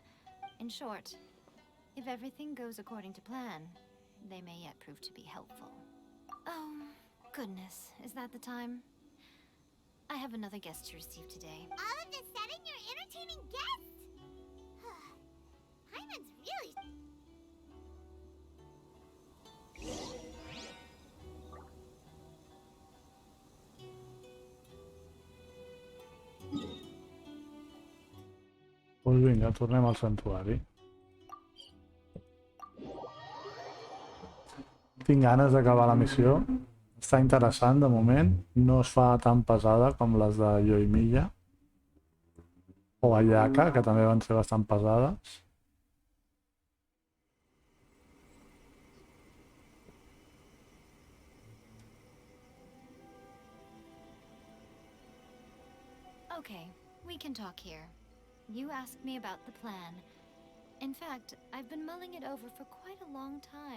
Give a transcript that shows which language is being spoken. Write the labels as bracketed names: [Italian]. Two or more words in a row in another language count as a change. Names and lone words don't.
[English] In short, if everything goes according to plan, they may yet prove to be helpful. Oh, goodness, is that the time? I have another guest to receive today. All of a sudden, you're entertaining guests. Paimon's really... [Catalan] Doncs vinga, tornem al santuari. Tinc ganes d'acabar la missió. Està interessant de moment. No es fa tan pesada com les de Yoimiya. O Ayaka, que també van ser bastant pesades. [English] Okay, we can talk here. You asked me about the plan. In fact, I've been mulling it over for quite a long time.